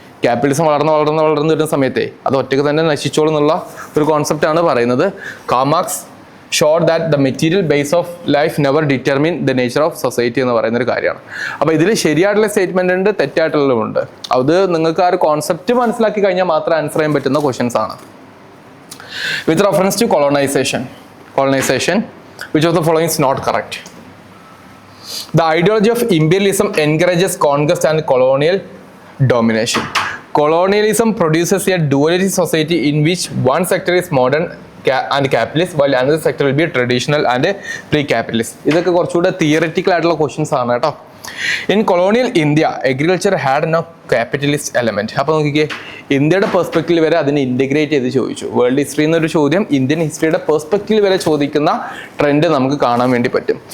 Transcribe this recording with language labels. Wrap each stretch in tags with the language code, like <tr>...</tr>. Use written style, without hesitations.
<ml>Capitalism വളർന്നു വരുന്ന സമയത്തെ അത് ഒറ്റയ്ക്ക് തന്നെ നശിച്ചോളും എന്നുള്ള ഒരു കോൺസെപ്റ്റാണ് പറയുന്നത്.</ml> <en>Karl Marx showed that the material base of life never determine the nature of society</en> <ml>എന്ന് പറയുന്ന ഒരു കാര്യമാണ്. അപ്പോൾ ഇതിൽ ശരിയായിട്ടുള്ള സ്റ്റേറ്റ്മെന്റ് ഉണ്ട്, തെറ്റായിട്ടുള്ളതുണ്ട്. അത് നിങ്ങൾക്ക് ആ ഒരു കോൺസെപ്റ്റ് മനസ്സിലാക്കി കഴിഞ്ഞാൽ മാത്രം ആൻസർ ചെയ്യാൻ പറ്റുന്ന ക്വസ്റ്റ്യൻസ് ആണ്.</ml> <en>With reference to colonization, which of the following is not correct? The ideology of imperialism encourages conquest and colonial domination. Colonialism produces a duality society in which one sector is modern and capitalist while another sector will be traditional and pre-capitalist.</en> <ml>ഇതൊക്കെ കുറച്ചുകൂടെ theoretical ആയിട്ടുള്ള questions ആണ് കേട്ടോ.</ml> <en>In colonial India agriculture had no capitalist element.</en> <ml>അപ്പോൾ നോക്കിക്കേ, ഇന്ത്യയുടെ perspective വരെ അതിനെ ഇൻറ്റഗ്രേറ്റ് ചെയ്ത് ചോദിച്ചു. വേൾഡ് ഹിസ്റ്ററി എന്നൊരു ചോദ്യം ഇന്ത്യൻ ഹിസ്റ്ററിയുടെ പെർസ്പെക്റ്റീവ് വരെ ചോദിക്കുന്ന ട്രെൻഡ് നമുക്ക് കാണാൻ വേണ്ടി പറ്റും.</ml>